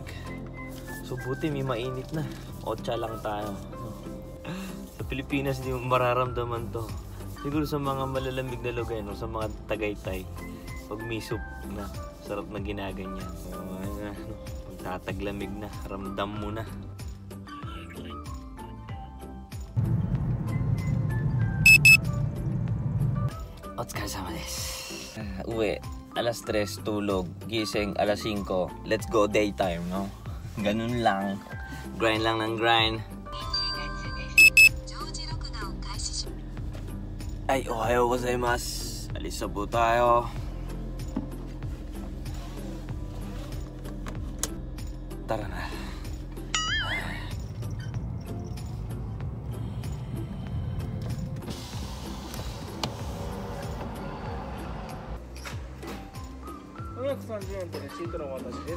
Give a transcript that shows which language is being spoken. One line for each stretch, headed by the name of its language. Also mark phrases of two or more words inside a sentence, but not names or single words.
Filipino: So buti may mainit na. 8 lang tayo. Sa Pilipinas hindi mo mararamdaman to. Siguro sa mga malalamig na lugar, sa mga Tagaytay, Pag may soup na, sarap na ginaganyan. So, pag tataglamig na, ramdam mo na.
Japanese: お疲れ様です.
Filipino: Uwi, alas 3, tulog, gising, alas 5.
English: Let's go daytime, no?
Filipino: Ganun lang. Grind lang ng grind. Ay,
Japanese: おはようございます.
Filipino: Alis na po tayo. Tara na.
Japanese: 430 円でレシートのお渡しです。